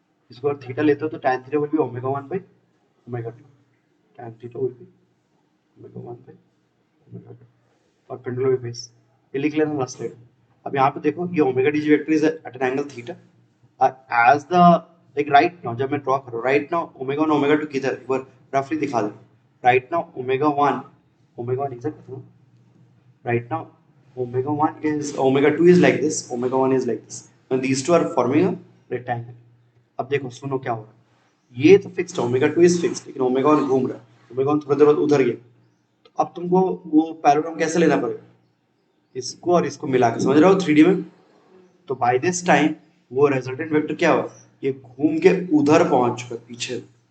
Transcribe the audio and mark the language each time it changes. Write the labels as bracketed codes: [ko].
[hi] इसको अगर थीटा लेते हो तो tan theta will be omega 1 by omega 2, tan theta will be omega 1 by omega 2 और पेंडुलम बेस। ये लिख लेना लास्ट स्लाइड। अब यहाँ पे देखो ये omega DG vector is eight an angle theta [en] as the like right now [hi] जब मैं ड्रॉ करूँ right now ओमेगा 1 ओमेगा 2 किधर एक बार रफली दिखा दो। [en] right now omega 1 exactly right now omega 2 is like this, omega 1 is like this, and these two are forming a rectangle। [hi] अब देखो सुनो क्या हो रहा है, ये तो फिक्स्ड ओमेगा 2 इज फिक्स्ड, लेकिन ओमेगा 1 घूम रहा है, ओमेगा 1 थोड़ी देर बाद उधर गया। तो अब तुमको वो पैरेलल कैसे लेना पड़ेगा, इसको और इसको मिला के, समझ रहे हो 3D में। तो बाय दिस टाइम वो रिजल्टेंट वेक्टर क्या हुआ, ये घूम के उधर पहुंच चुका पीछे।